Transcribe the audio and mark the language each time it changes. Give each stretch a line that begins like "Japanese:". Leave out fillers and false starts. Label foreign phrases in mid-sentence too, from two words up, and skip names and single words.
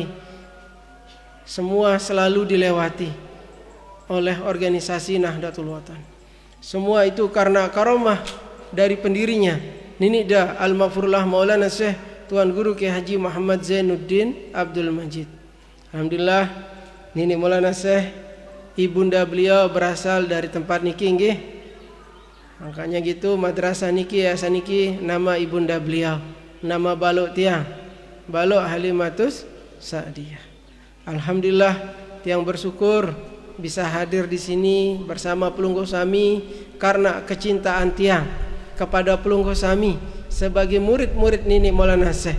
Indonesian: Semua selalu dilewati oleh organisasi Nahdlatul Wathon. Semua itu karena karomah dari pendirinya, Ninida Al-Maghfurullah Maulana Syekh Tuan Guru Kiai Haji Muhammad Zainuddin Abdul Majid. Alhamdulillah, Nini Maulana Syekh ibunda beliau berasal dari tempat
Sasak: niki nggih.
Indonesian: Makanya gitu madrasah niki yayasan niki nama ibunda beliau, nama
Sasak: balok tiang,
Indonesian: balok Halimatus Sa'diyah. Alhamdulillah tiang bersyukur bisa hadir di sini bersama
Sasak: Pelungguh Sami
Indonesian: karena kecintaan tiang kepada
Sasak: Pelungguh Sami
Indonesian: sebagai murid-murid Nini Maulana Syekh.